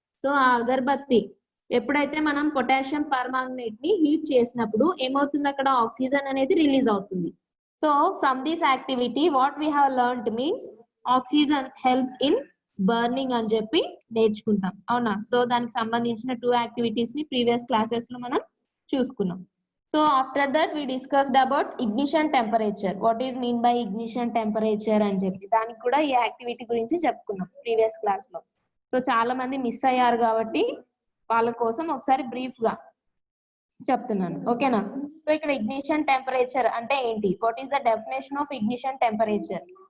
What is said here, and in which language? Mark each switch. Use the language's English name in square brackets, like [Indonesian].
[Telugu] So ఆ అగర్బత్తి ఎప్పుడైతే మనం పొటాషియం పర్మాంగనేట్ ని హీట్ చేసినప్పుడు ఏమవుతుంది, అక్కడ ఆక్సిజన్ అనేది రిలీజ్ అవుతుంది. [English] so from this activity what we have learned means oxygen helps in burning [Telugu] అని చెప్పి నేర్చుకుంటాం, అవునా? సో దానికి సంబంధించిన 2 యాక్టివిటీస్ ని ప్రీవియస్ క్లాసెస్ లో మనం చూసుకున్నాం. [English] So after that we discussed about ignition temperature. What is mean by ignition temperature [Telugu] అని చెప్పి దానికి కూడా ఈ యాక్టివిటీ గురించి చెప్పుకున్నాం ప్రీవియస్ క్లాస్ లో. సో చాలా మంది మిస్ అయ్యారు కాబట్టి వాళ్ళ కోసం ఒకసారి బ్రీఫ్ గా చెప్తున్నాను, ఓకేనా? సో ఇక్కడ ఇగ్నిషన్ టెంపరేచర్ అంటే ఏంటి? [English] What is the definition of ignition temperature?